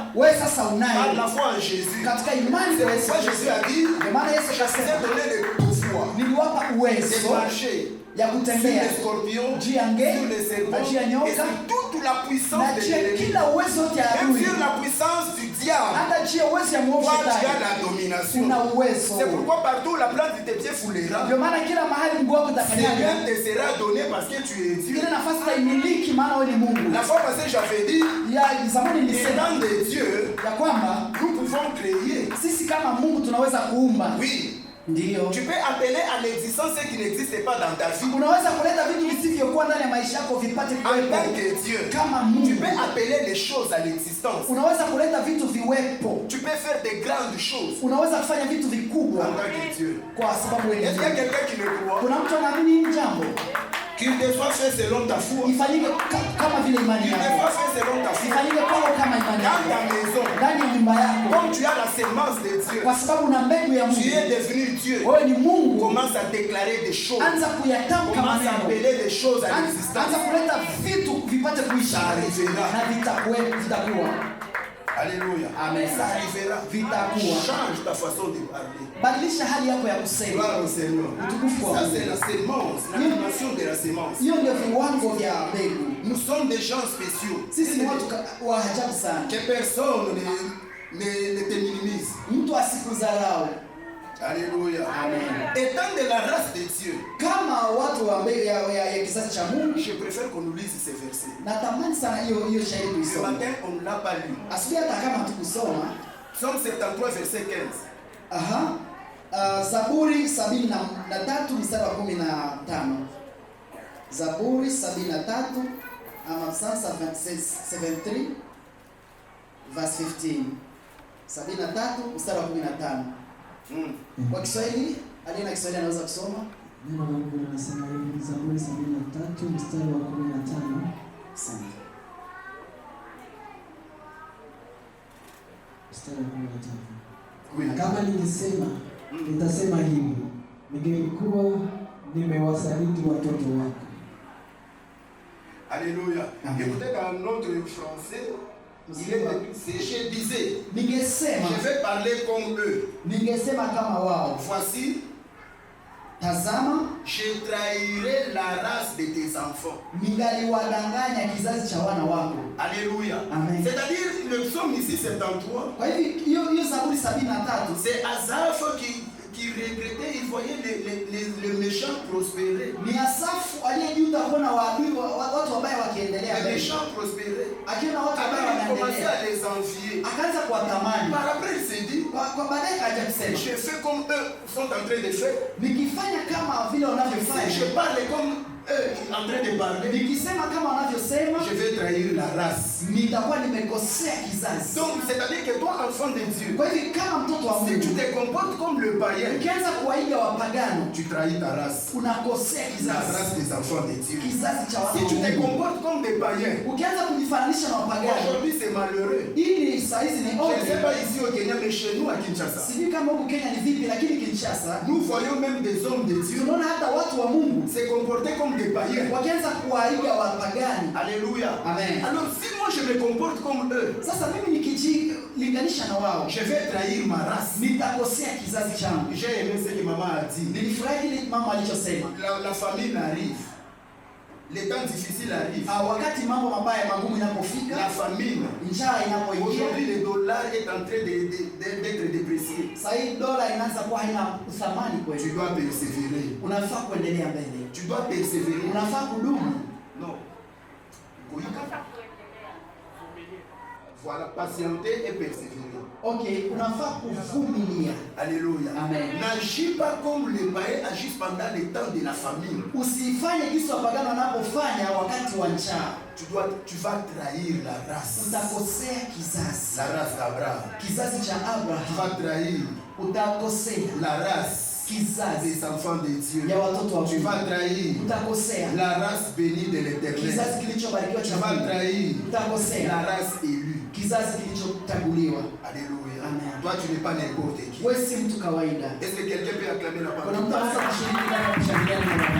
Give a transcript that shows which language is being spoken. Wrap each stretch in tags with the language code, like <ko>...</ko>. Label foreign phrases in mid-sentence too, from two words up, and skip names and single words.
<fr>Par la foi en Jésus. C'est pourquoi Jésus a dit, je t'ai donné le pouvoir de marcher sur les scorpions, sur les serpents, et sur toute la puissance de l'ennemi, même sur la puissance diable.</fr> <sw>Hata juu ya uwezo ya mwovu</sw> <fr>Toi, tu</fr> <sw>shetani.</sw> <fr>as la domination.</fr> <sw>Una uwezo.</sw> <fr>C'est pourquoi partout la plante de tes pieds foulera.</fr> <sw>Ndio maana kila mahali mguu wako</sw> <fr>Rien</fr> <sw>utakanyaga.</sw> <fr>te sera donné parce que tu es Dieu.</fr> <sw>Ile nafasi utaimiliki maana wewe ni Mungu.</sw> <fr>La fois passée, j'avais dit,</fr> <sw>Ya zamani nilisema</sw> <fr>étant de Dieu,</fr> <sw>ya kwamba</sw> <fr>nous pouvons créer.</fr> <sw>sisi kama Mungu tunaweza kuumba.</sw> <fr>Oui.</fr> <sw>Ndio.</sw> <fr>Tu peux appeler à l'existence ce qui n'existe pas dans ta vie.</fr> <sw>Unaweza kuleta vitu visivyokuwa ndani ya maisha yako vipate</sw> <fr>En</fr> <sw>kuwepo.</sw> <fr>tant que Dieu,</fr> <sw>Kama</sw> <fr>tu</fr> <sw>Mungu.</sw> <fr>peux appeler les choses à l'existence.</fr> <sw>Unaweza kuleta vitu viwepo.</sw> <fr>Tu peux faire des grandes choses</fr> <sw>Unaweza kufanya vitu</sw> <fr>en</fr> <sw>vikubwa</sw> <fr>tant que Dieu.</fr> <sw>kwa sababu wewe ni</sw> <fr>Est-ce qu'il y a</fr> <sw>Mungu.</sw> <fr>quelqu'un qui le croit?</fr> <sw>Kuna mtu anaamini hili jambo?</sw> <fr>Qu'il te soit fait selon ta foi.</fr> <sw>Ifanyike kama vile imani</sw> <fr>Qu'il te</fr> <sw>yako.</sw> <fr>soit fait selon ta foi.</fr> <sw>Ifanyike kwako kama imani</sw> <fr>Dans ta</fr> <sw>yako.</sw> <fr>maison,</fr> <sw>Ndani ya nyumba yako.</sw> <fr>comme tu as la sémence de Dieu,</fr> <sw>Kwa sababu una mbegu ya</sw> <fr>tu</fr> <sw>Mungu.</sw> <fr>es devenu Dieu.</fr> <sw>Wewe ni Mungu.</sw> <fr>Commence à déclarer des choses.</fr> <sw>Anza kuyatamka</sw> <fr>Commence à</fr> <sw>maneno.</sw> <fr>appeler des choses à</fr> <sw>Anza</sw> <fr>l'existence.</fr> <sw>kuleta vitu vipate kuisha.</sw> <fr>Ça arrivera.</fr> <sw>Na vitakuwa.</sw> <fr>Alléluia.</fr> <sw>Amen.</sw> <fr>Ça arrivera.</fr> <sw>Vitakuwa.</sw> <fr>Change ta façon de parler.</fr> <sw>Badilisha hali yako ya kusema.</sw> <fr>Gloire au Seigneur.</fr> <sw>Utukufu kwa</sw> <fr>Ça</fr> <sw>Mungu.</sw> <fr>c'est la sémence, la dimension de la sémence.</fr> <sw>Hiyo ndio viwango vya mbegu.</sw> <fr>Nous sommes des gens spéciaux.</fr> <sw>Sisi ni watu wa ajabu sana.</sw> <fr>Que personne ne te minimise.</fr> <sw>Mtu asikudharau.</sw> <fr>Alléluia.</fr> <sw>Amen.</sw> <fr>Étant de la race de Dieu,</fr> <sw>Kama watu wa mbegu ya kizazi cha Mungu,</sw> <fr>je préfère qu'on nous lise ces versets.</fr> <sw>natamani sana hiyo shairi</sw> <fr>Ce</fr> <sw>kuisoma.</sw> <fr>matin, on ne l'a pas lu.</fr> <sw>Asubuhi hata kama tukusoma,</sw> <fr>Psaume 73, verset 15.</fr> <sw>aha. Zaburi 73 mstari wa 15. Zaburi 73 ama</sw> <en>Psalm 73 verse 15.</en> <sw>73 mstari wa 15. Kwa Kiswahili, aliye na Kiswahili anaweza kusoma. Neno la Mungu linasema hivi, Zaburi 73 mstari wa 15. Asante. Mstari wa 15.</sw> <fr>Oui.</fr> <sw>Kama ningesema, nitasema hivi, ningelikuwa nimewasaliti watoto wako.</sw> <fr>Alléluia.</fr> <sw>Amen.</sw> <fr>Écoutez, dans notre français, je disais,</fr> <sw>Ningesema,</sw> <fr>je vais parler comme eux.</fr> <sw>ningesema kama wao.</sw> <fr>Voici,</fr> <sw>Tazama,</sw> <fr>je trahirai la race de tes enfants.</fr> <sw>ningaliwadanganya kizazi cha wana wako.</sw> <fr>Alléluia.</fr> <sw>Amen.</sw> <fr>C'est-à-dire, le psaume ici 73,</fr> <sw>Kwa hivi hiyo Zaburi 73</sw> <fr>c'est Asaph qui regrettait, il voyait les méchants prospérer.</fr> <sw>ni Asafu aliyejuta kuona waadui watu wabaya wakiendelea</sw> <fr>Les</fr> <sw>mbele.</sw> <fr>méchants prospérer.</fr> <sw>Akiona watu wabaya</sw> <fr>Alors, il commençait</fr> <sw>wanaendelea,</sw> <fr>à les envier.</fr> <sw>akaanza kuwatamani.</sw> <fr>Par après, il s'est dit,</fr> <sw>Kwa baadaye kaja kusema,</sw> <fr>je fais comme eux sont en train de faire.</fr> <sw>nikifanya kama vile</sw> <fr>Je</fr> <sw>wanavyofanya,</sw> <fr>parle comme eux en train de parler.</fr> <sw>nikisema kama wanavyosema,</sw> <fr>Je vais trahir la race.</fr> <sw>nitakuwa nimekosea kizazi.</sw> <fr>Donc, c'est-à-dire que toi, enfant de Dieu,</fr> <sw>Kwa hivi kama mtoto wa</sw> <fr>si tu</fr> <sw>Mungu,</sw> <fr>te comportes comme le païen,</fr> <sw>ukianza kuwaiga wapagano,</sw> <fr>tu trahis ta race.</fr> <sw>unakosea</sw> <fr>La</fr> <sw>kizazi.</sw> <fr>race des enfants de Dieu.</fr> <sw>Kizazi cha</sw> <fr>Si tu te</fr> <sw>wana wa Mungu.</sw> <fr>comportes comme des païens,</fr> <sw>Ukianza kujifananisha na wapagano,</sw> <fr>aujourd'hui c'est malheureux.</fr> <sw>ili saa hizi ni</sw> <fr>Je ne sais</fr> <sw>ovyo.</sw> <fr>pas ici au Kenya, mais chez nous à Kinshasa,</fr> <sw>Sijui kama huku Kenya ni vipi, lakini Kinshasa</sw> <fr>nous voyons même des hommes de Dieu</fr> <sw>tunaona hata watu wa Mungu</sw> <fr>se comporter comme des païens.</fr> <sw>wakianza kuwaiga wapagani.</sw> <fr>Alléluia.</fr> <sw>Amen.</sw> <fr>Alors si moi je me comporte comme eux,</fr> <sw>Sasa mimi nikijilinganisha na wao,</sw> <fr>je vais trahir ma race.</fr> <sw>nitakosea kizazi changu.</sw> <fr>J'ai aimé ce que maman a dit.</fr> <sw>Nilifurahi kile mama alichosema.</sw> <fr>La famine arrive. Les temps difficiles arrivent.</fr> <sw>Wakati mambo mabaya magumu</sw> <fr>La</fr> <sw>inapofika,</sw> <fr>famine.</fr> <sw>njaa inapoingia,</sw> <fr>Aujourd'hui, le dollar est en train d'être déprécié.</fr> <sw>sasa hii dola inaanza kuwa haina uthamani</sw> <fr>Tu</fr> <sw>kwetu.</sw> <fr>dois persévérer.</fr> <sw>Unafaa kuendelea mbele,</sw> <fr>Tu dois persévérer.</fr> <sw>unafaa kudumu.</sw> <fr>Non. Oui. Voilà, patienter et persévérer.</fr> <sw>Okay, unafaa kuvumilia.</sw> <fr>Alléluia.</fr> <sw>Amen.</sw> <fr>N'agis pas comme les païens agissent pendant le temps de la famine.</fr> <sw>Usifanye jinsi wapagano wanapofanya wakati wa njaa.</sw> <fr>Tu vas trahir la race.</fr> <sw>Utakosea kizazi.</sw> <fr>La race d'Abraham.</fr> <sw>Kizazi cha</sw> <fr>Tu</fr> <sw>Abraham.</sw> <fr>vas trahir</fr> <sw>Utakosea</sw> <fr>la race</fr> <sw>kizazi</sw> <fr>des enfants de Dieu.</fr> <sw>ya watoto wa</sw> <fr>Tu</fr> <sw>Mungu.</sw> <fr>vas trahir</fr> <sw>Utakosea</sw> <fr>la race bénie de l'Éternel.</fr> <sw>kizazi kilichobarikiwa</sw> <fr>Tu</fr> <sw>cha</sw> <fr>vas</fr> <sw>Mungu.</sw> <fr>trahir</fr> <sw>Utakosea</sw> <fr>la race élue.</fr> <sw>kizazi kilichochaguliwa.</sw> <fr>Alléluia.</fr> <sw>Amen.</sw> <fr>Toi, tu n'es pas n'importe qui.</fr> <sw>Wewe si mtu kawaida.</sw> <fr>Est-ce que quelqu'un peut acclamer la</fr> <sw>Kuna</sw> <fr>parole?</fr> <sw>mtu anaweza kushiriki katika kushangilia neno la Mungu.</sw>